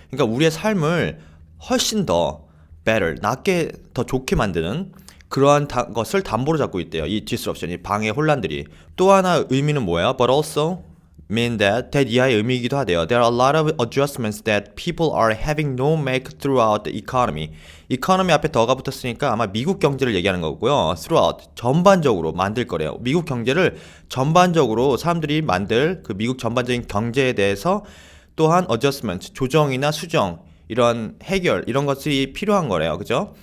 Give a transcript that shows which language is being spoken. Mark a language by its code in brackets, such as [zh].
[ko] 그러니까 우리의 삶을 훨씬 더 better, 낫게 더 좋게 만드는 그러한 것을 담보로 잡고 있대요. 이 disruption, 이 방해 혼란들이. 또 하나 의미는 뭐예요? [en] But also mean that [ko] 이하의 의미이기도 하대요. [en] There are a lot of adjustments that people are having to make throughout the economy. [ko] economy 앞에 더가 붙었으니까 아마 미국 경제를 얘기하는 거고요. throughout, 전반적으로 만들 거래요. 미국 경제를 전반적으로 사람들이 만들 그 미국 전반적인 경제에 대해서 또한 adjustment, 조정이나 수정, 이런 해결, 이런 것들이 필요한 거래요. 그죠?